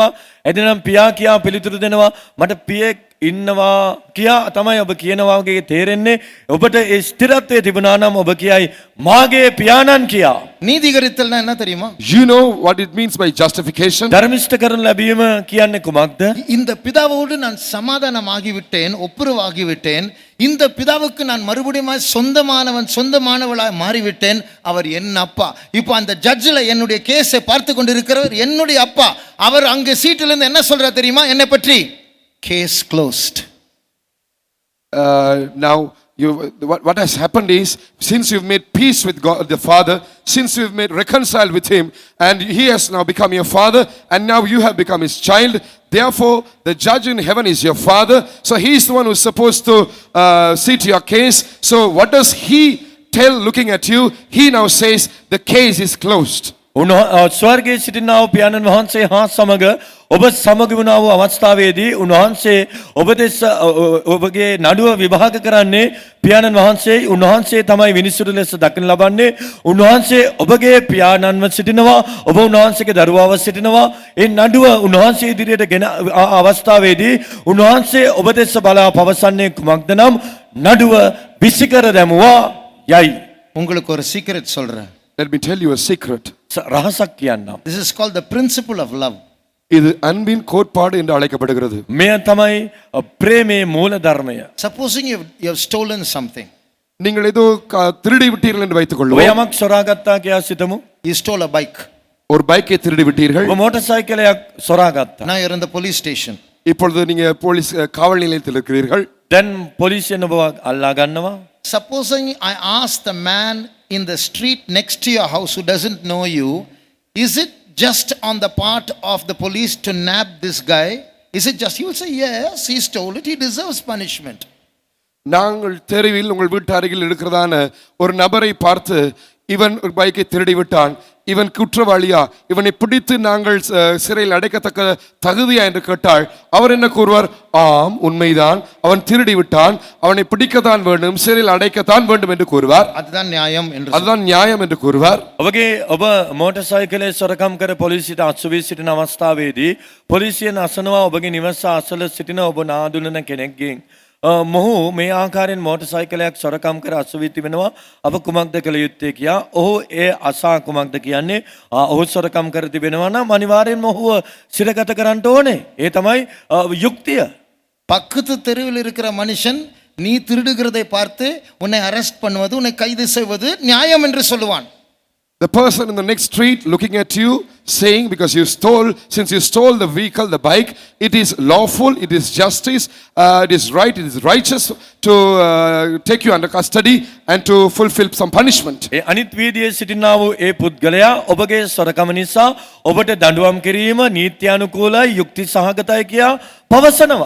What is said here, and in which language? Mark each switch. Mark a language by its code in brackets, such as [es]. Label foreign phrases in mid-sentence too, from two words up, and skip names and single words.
[si] එදිනම් පියා කියා පිළිතුරු දෙනවා. මට පියෙක් ඉන්නවා කියා තමයි ඔබ කියනවා වගේ තේරෙන්නේ. ඔබට ඒ ස්ථිරත්වයේ තිබුණා නම් ඔබ කියයි මාගේ පියාණන් කියා. [ta] நீதிகரித்தல்னா என்ன தெரியுமா? [en] You know what it means by justification? [si] ධර්මිෂ්ඨ කරනු ලැබීම කියන්නේ කුමක්ද? [ta] இந்த பிதாவோடு நான் சமாதானமாகி விட்டேன், ஒப்புரவாகி விட்டேன். இந்த பிதாவுக்கு நான் மறுபடியும் சொந்தமானவன் சொந்தமானவளாய் மாறிவிட்டேன். அவர் என் அப்பா. இப்போ அந்த ஜட்ஜில் என்னுடைய கேஸை பார்த்து கொண்டிருக்கிறவர் என்னுடைய அப்பா. அவர் அங்கே சீட்டிலிருந்து என்ன சொல்றார் தெரியுமா என்னை பற்றி? [en] case closed. Now what has happened is, since you've made peace with God the Father, since you've made reconciled with him, and he has now become your father, and now you have become his child, therefore the judge in heaven is your father. So he is the one who is supposed to see to your case. So what does he tell looking at you? He now says the case is closed. [si] ස්වර්ගයේ සිටිනා වූ පියාණන් වහන්සේ හා සමග ඔබ සමග වුණා වූ අවස්ථාවේදී උන්වහන්සේ ඔබ දෙස ඔබගේ නඩුව විභාග කරන්නේ පියාණන් වහන්සේයි. උන්වහන්සේ තමයි විනිසුරු ලෙස දකින ලබන්නේ. උන්වහන්සේ ඔබගේ පියාණන්ව සිටිනවා, ඔබ උන්වහන්සේගේ දරුවාව සිටිනවා. ඒ නඩුව උන්වහන්සේ ඉදිරියට ගෙන අවස්ථාවේදී උන්වහන්සේ ඔබ දෙස බලා පවසන්නේ කුමක්ද නම් නඩුව විසිකර දැමුවා යයි. [ta] உங்களுக்கு ஒரு சீக்ரெட் சொல்றேன். [en] Let me tell you a secret. [si] රහසක් කියන්නම්. [en] This is called the principle of love. [ta] இது அன்பின் கோட்பாடு என்று அழைக்கப்படுகிறது. [si] මෙය තමයි ප්‍රේමයේ මූල ධර්මය. [en] Supposing you have stolen something. [ta] நீங்கள் ஏதோ திருடி விட்டீர்கள் என்று வைத்துக் [si] ඔබ [ta] கொள்வோம். [si] යමක් සොරාගත්තා කියලා සිතමු. [en] You stole a bike. [ta] ஒரு பைக்கை திருடி விட்டீர்கள். [si] ඔබ මෝටර් සයිකලයක් සොරාගත්තා. [en] Now you're in the police station. [ta] இப்பொழுது நீங்க போலீஸ் காவல் நிலையத்தில் இருக்கிறீர்கள். [si] දැන් පොලිසියෙන් ඔබ අල්ලා ගන්නවා. [en] Supposing I ask the man in the street next to your house who doesn't know you, is it just on the part of the police to nab this guy? Is it just? He will say, yes, he stole it, he deserves punishment. [ta] நாங்கள் தெருவில் உங்கள் வீட்டு அருகில் இருக்கிறதான ஒரு நபரை பார்த்து இவன் ஒரு பைக்கை திருடி விட்டான், இவன் குற்றவாளியா, இவனை பிடித்து நாங்கள் சிறையில் அடைக்கத்தக்க தகுதியா என்று கேட்டால் அவர் என்ன கூறுவார்? ஆம், உண்மைதான், அவன் திருடி விட்டான், அவனை பிடிக்கத்தான் வேண்டும், சிறையில் அடைக்கத்தான் வேண்டும் என்று கூறுவார். அதுதான் நியாயம் என்று அதுதான் நியாயம் என்று கூறுவார். [si] ඔබ මෝටර් සයිකලේ සොරකම් කර පොලිසියට අසුවී සිටින අවස්ථාවේදී පොලිසියෙන් අසනවා ඔබගේ නිවස අසල සිටින ඔබ නාඳුනන කෙනෙක්ගෙන් මොහු මේ ආකාරයෙන් මෝටර් සයිකලයක් සොරකම් කර අසුවී තිබෙනවා, අප කුමක්ද කළ යුත්තේ කියා. ඔහු ඒ අසා කුමක්ද කියන්නේ? ඔහු සොරකම් කර තිබෙනවා නම් අනිවාර්යෙන්ම ඔහුව සිරගත කරන්න ඕනේ. ඒ තමයි යුක්තිය. [ta] பக்கத்து தெருவில் இருக்கிற மனுஷன் நீ திருடுகிறதை பார்த்து உன்னை அரெஸ்ட் பண்ணுவது, உன்னை கைது செய்வது நியாயம் என்று சொல்லுவான். [en] The person in the next street looking at you saying, because you stole, since you stole the vehicle, the bike, it is lawful, it is justice, it is right, it is righteous to take you under custody and to fulfill some punishment. [si] ඒ අනිත් වීදියේ සිටිනා වූ ඒ පුද්ගලයා ඔබගේ සොරකම නිසා ඔබට දඬුවම් කිරීම නීත්‍යානුකූලයි, යුක්ති සහගතයි කියා පවසනවා.